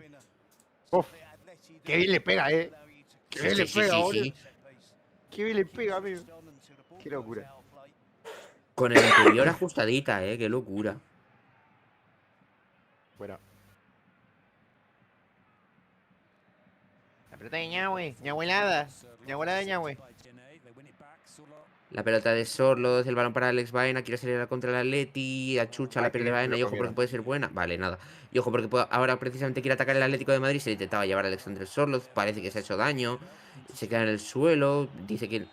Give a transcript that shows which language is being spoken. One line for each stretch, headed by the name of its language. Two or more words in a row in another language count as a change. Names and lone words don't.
Spanish: Uf, qué bien le pega, Qué bien le Sí, sí, pega, sí, boludo. sí. Qué bien le pega, amigo. Qué locura. Con el interior ajustadita, ¿eh? Qué locura. Bueno. La pelota de Ñahue. Ñahuelada. Ñahuelada de Ñahue. La pelota de Sorloz, el balón para Alex Baena, quiere salir contra el Atleti, achucha la Ay, pierde que Baena lo y ojo porque comieron. puede ser buena. Vale, nada. Y ojo porque ahora precisamente quiere atacar el Atlético de Madrid, se le intentaba llevar a Alexander Sorloz, parece que se ha hecho daño, se queda en el suelo, dice que...